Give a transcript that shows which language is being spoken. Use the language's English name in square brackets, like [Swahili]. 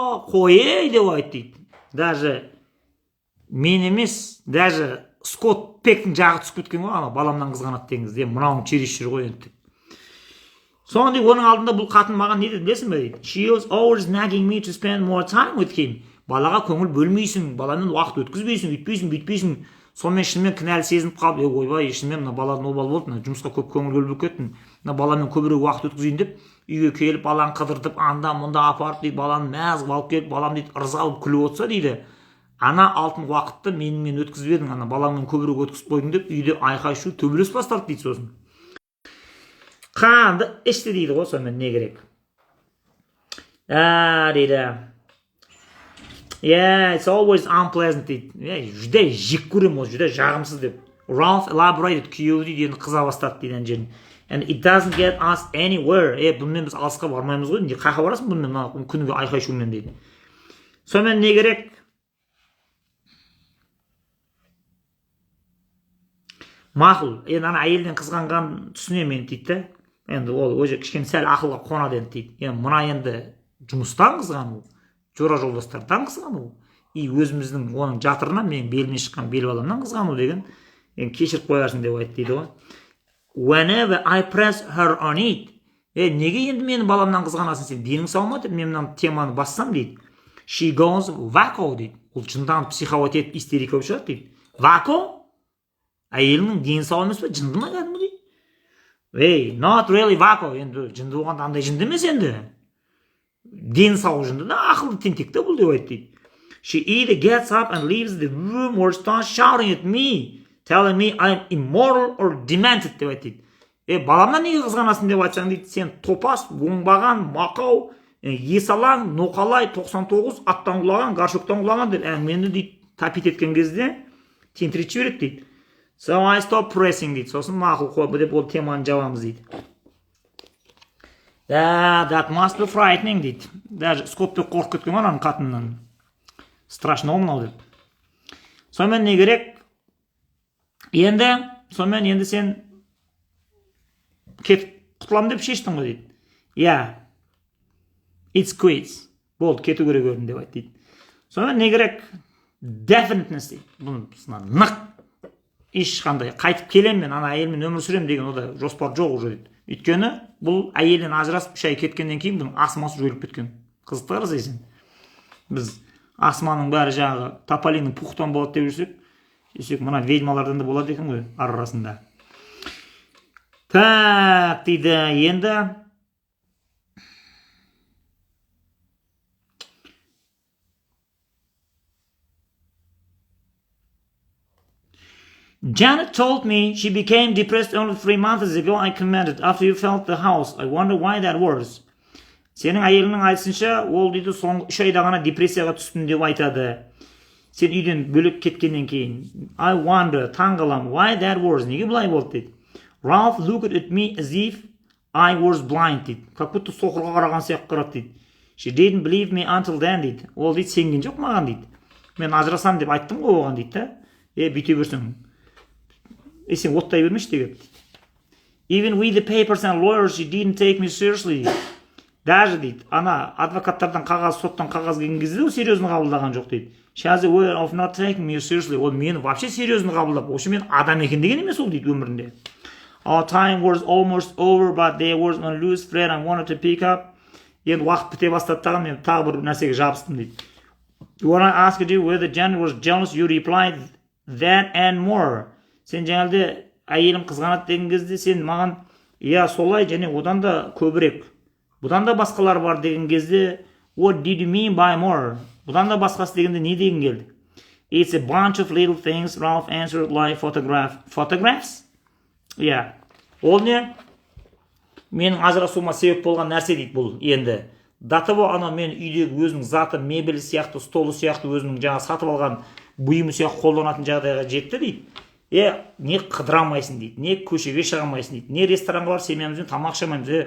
[Kazakh] Қой деп айтты дейді. Даже мен емес, даже Скотт Пектің жағы түсіп кеткен ғой, ана баламнан қызғанады деңіз. Мынауың чересшір ғой енді. Сонда оның алдында бұл қатын маған не деді білесің бе дейді. [English] She was always nagging me to spend more time with him. [Kazakh] Балаға көңіл бөлмейсің, баламен уақыт өткізбейсің, үйтпейсің, бүйтпейсің. Сонымен шынымен кінәлі сезініп қалып, ойбай, шынымен мына баладан обал болды, жұмысқа көп көңіл бөліп кеттім. Мына баламен көбірек уақыт өткізейін деп, үйге келіп, баланы қыдыртып, анда мұнда апарып дейді, баланы мәз қылып алып келіп, балам дейді, ырза болып күліп отырса дейді. Ана алтын уақытты менімен өткізіп едің, ана балаңмен көбірек өткізіп қойдың деп, үйде айқай шу төбелес бастарды дейді сосын. Қанды ішті дейді ғой, сонымен не керек? Дейді. [English] Yeah, it's always unpleasant [Kazakh] дейді. Жүдә жек көрем ол, жүдә жағымсыз деп. [English] Ralph elaborated, [Kazakh] күйеуі дейді, енді қыза бастады дейді жерін. [English] And it doesn't get us anywhere. [Kazakh] Бұнымен біз алысқа бармаймыз ғой, не қайқа барасың бұнымен, күніге айқай шумен дейді. Сонымен не керек? Мақұл, енді ана әйелден қызғанған түсінемін дейді. Енді ол өзі кішкене сәл ақылға қонады енді дейді. Енді мына енді жұмыстан қызғану, жора жолдастардан қызғану, и өзіміздің оның жатырынан менің беліме шыққан бел баламнан қызғану деген, енді кешіріп қоярсың деп айтты дейді ғой. [English] Whenever I press her on it, [Kazakh] неге енді менің баламнан қызғанасың сен? Денің сау ма деп мен мына теманы бассам дейді. [English] She goes wacko [Kazakh] дейді. Ол жынданып психовать етіп истерика болып шығады дейді. [English] Wacko? [Kazakh] Әйелінің дені сау емес пе? Жынды ма кәдімгі дейді. [English] Not really wacko. [Kazakh] Енді жынды болғанда андай жынды емес енді. Дені сау жынды да, ақылды тентек те бұл деп айтты дейді. [English] She either gets up and leaves the room or starts shouting at me, telling me I'm immoral or demented [Kazakh] деп айтты дейді. Баламнан неге қызғанасың деп айтсаң дейді, сен топас, оңбаған, мақау, есалаң, ноқалай, 99, аттан құлаған, гаршоктан құлаған деп әңгімені дейді, тапит еткен кезде тентіретіп жібереді дейді. [English] So I stop pressing [Kazakh] дейді. Сосын мақұл қой деп ол теманы жабамыз дейді. [English] That must be frightening [Kazakh] дейді. Даже Скоттпен қорқып кеткен ғой ананың қатынынан. [Russian] Страшно [Kazakh] мынау деп. Сонымен не керек? Енді сен кетіп құтыламын деп шештің ғой дейді. [English] Yeah, it's quits. [Kazakh] Болды, кету керек өрін деп айтты дейді. Сонымен не керек? Definiteness дейді. Бұны нық ешқандай қайтып келем мен, ана әйелмен өмір сүрем деген ода жоспар жоқ уже дейді. Өйткені бұл әйелден ажырасып 3 ай кеткеннен кейін бұның асмасы жойылып кеткен. Қызықты қарасайсың. Біз асманың бәрі жаңағы тополиның пухтан болады деп жүрсек, мына ведьмалардан да болады екен ғой арасында. Так дейді, енді [English] Janet told me she became depressed only 3 months ago. I commented, after you felt the house. I wonder why that was. [Kazakh] Сенің әйелінің айтсынша, ол дейді соңғы 3 айда ғана депрессияға түстім деп айтады. Сен үйден бөлек кеткеннен кейін [English] I wonder, [Kazakh] таң қалам, [English] why that was, [Kazakh] неге бұлай болды дейді. [English] Ralph looked at me as if I was blind [Kazakh] дейді. [Russian] Как будто [Kazakh] соқырға қараған сияқты қарады дейді. [English] She didn't believe me until then [Kazakh] дейді. Ол дейді сенген жоқ маған дейді. Мен ажырасам деп айттым ғой оған дейді да. Бүйте берсең. Сен оттай бермеші деген. [English] Even with the papers and lawyers, she didn't take me seriously. [Russian] Даже [Kazakh] дейді, ана адвокаттардан қағаз, соттан қағаз келген кезде ол серьезно қабылдаған жоқ дейді. [English] She has a way of not taking me seriously. [Kazakh] Ол мені [Russian] вообще [Kazakh] серьезно қабылдап, осы мен адам екен деген емес ол дейді өмірінде. [English] Our time was almost over, but there was a loose thread I wanted to pick up. [Kazakh] Енді уақыт біте бастады тағы мен тағы бір нәрсеге жабыстым дейді. [English] When I asked you whether Jan was jealous, you replied that and more. [Kazakh] Сен жаңалды әйелім қызғанады деген кезде сен маған солай және одан да көбірек. Бұдан да басқалар бар деген кезде [English] what did you mean by more? [Kazakh] Бұдан да басқасы дегенде не деген келді? [English] It's a bunch of little things, Ralph answered, like photographs? [Kazakh] Ол не? Менің ажырасуыма себеп болған нәрсе дейді бұл енді. [Russian] До того [Kazakh] ана мен үйдегі өзінің заты, мебелі сияқты, столы сияқты өзінің жаңа сатып алған бұйымы сияқты қолданатын жағдайға жетті дейді. Не қыдырамайсың дейді, не көшеге шығамайсың дейді, не ресторанға бар семьямызбен тамақ ішемейміз.